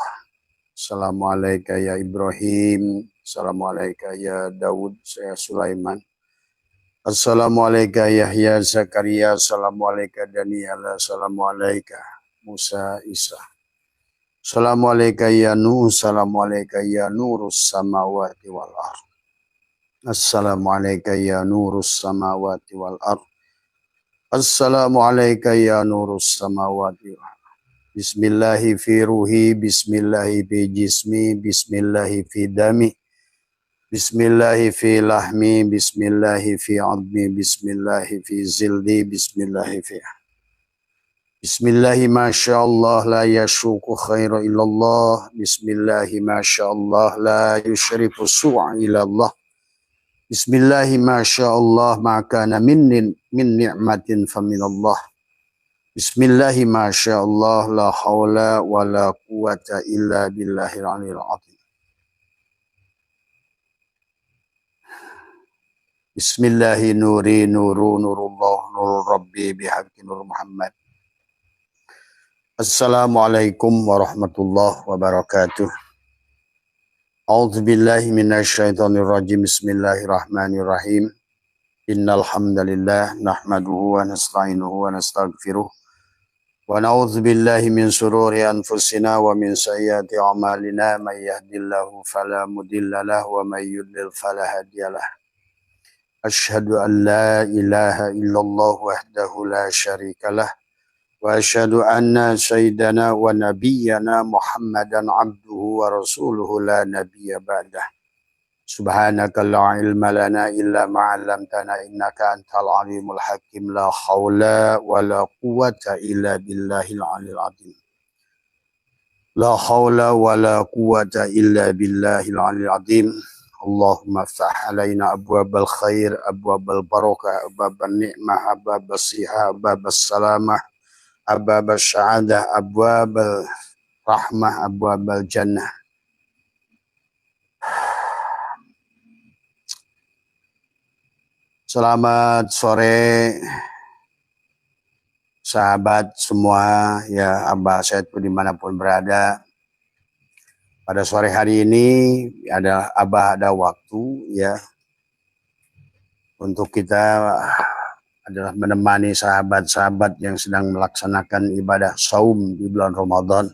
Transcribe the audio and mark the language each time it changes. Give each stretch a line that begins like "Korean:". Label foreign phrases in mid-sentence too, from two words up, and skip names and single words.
Arabic: السلام عليكم يا إبراهيم. السلام عليكم يا داود.
Indonesian: Saya Sulaiman.
Arabic: السلام عليكم يحيى زكريا. السلام عليكم دانيال. السلام عليكم موسى عيسى. السلام عليكم يا نوح. السلام عليكم يا نور السماوات والأرض. السلام عليكم يا نور السماوات والأرض. السلام عليكم يا نور السماوات والأرض. بسم الله في روحي, بسم الله في جسمي، بسم الله في دمي، بسم الله في لحمي، بسم الله في عظمي، بسم الله في جلدي، بسم الله في بسم الله ما شاء الله لا يسوق الخير إلا الله. بسم الله ما شاء الله لا يصرف السوء إلا الله. بسم الله ما شاء الله ما كان من نعمة فمن الله. بسم الله ما شاء الله لا حول ولا قوة إلا بالله العلي العظيم. بسم الله نوري نور الله نور ربي بحق نور محمد. السلام عليكم ورحمة الله وبركاته. أعوذ بالله من الشيطان الرجيم. بسم الله الرحمن الرحيم. إن الحمد لله نحمده ونستعينه ونستغفره. ونعوذ بالله من شرور أنفسنا ومن سيئات أعمالنا. من يهده الله فلا مضل له ومن يضلل فلا هادي له. أشهد أن لا إله إلا الله وحده لا شريك له. وأشهد أن سيدنا ونبينا محمدا عبده ورسوله لا نبي بعده. سبحانك لا علم لنا إلا ما علمتنا إنك أنت العليم الحكيم. لا حول ولا قوة إلا بالله العلي العظيم. لا حول ولا قوة إلا بالله العلي العظيم. اللهم افتح علينا أبواب الخير، أبواب البركة، أبواب النعمة، أبواب الصحة، أبواب السلامة، أبواب السعادة، أبواب الرحمة، أبواب الجنة.
Indonesian: Selamat sore sahabat semua ya, Abah Said dimanapun berada. Pada sore hari ini Abah ada waktu ya untuk kita adalah menemani sahabat-sahabat yang sedang melaksanakan ibadah saum di bulan Ramadan.